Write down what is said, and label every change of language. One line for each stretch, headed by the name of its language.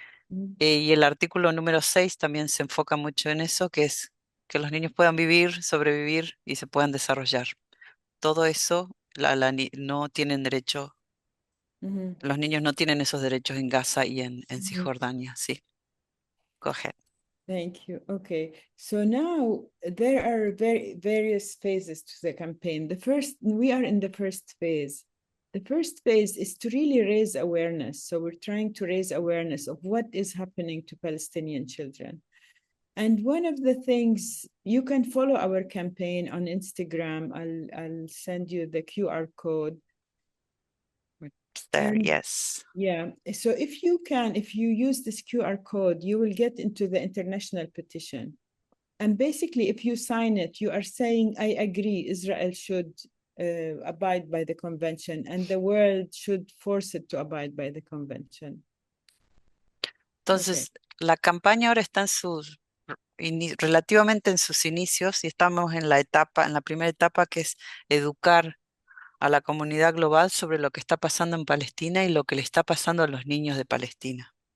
Spanish: Y el artículo número 6 también se enfoca mucho en eso, que es que los niños puedan vivir, sobrevivir y se puedan desarrollar. Todo eso no tienen derecho, los niños no tienen esos derechos en Gaza y en Cisjordania, sí.
English: Go ahead. Thank you. Okay, so now there are various phases to the campaign. We are in the first phase. The first phase is to really raise awareness. So we're trying to raise awareness of what is happening to Palestinian children. And one of the things, you can follow our campaign on Instagram. I'll send you the QR code. It's there, yes. Yeah, so if you use this QR code, you will get into the international petition. And basically, if you sign it, you are saying, I agree, Israel should abide by the convention and the world should force it to abide by the convention.
Spanish: Entonces, la campaña ahora está relativamente en sus inicios y estamos en la primera etapa, que es educar a la comunidad global sobre lo que está pasando en Palestina y lo que le está pasando a los niños de Palestina.